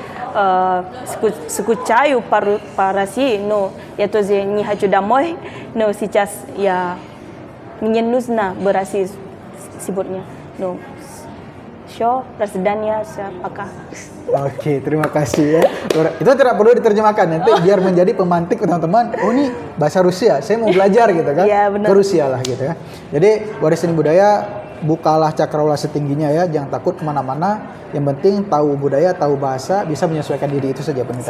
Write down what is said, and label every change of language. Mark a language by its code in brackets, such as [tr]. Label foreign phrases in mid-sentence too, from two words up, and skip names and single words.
[ru] скучаю по России, но я тоже не хочу домой, но сейчас мне нужно в России сегодня. Ну, все, до свидания, пока. [id] Oke, terima kasih ya. Itu tidak perlu diterjemahkan, nanti biar menjadi pemantik teman-teman. Oh ini bahasa Rusia, saya mau belajar gitu kan. Ya, benar. Ke Rusia lah gitu ya. Jadi waris seni budaya, bukalah cakrawala setingginya ya, jangan takut kemana-mana. Yang penting tahu budaya, tahu bahasa, bisa menyesuaikan diri, itu saja penting.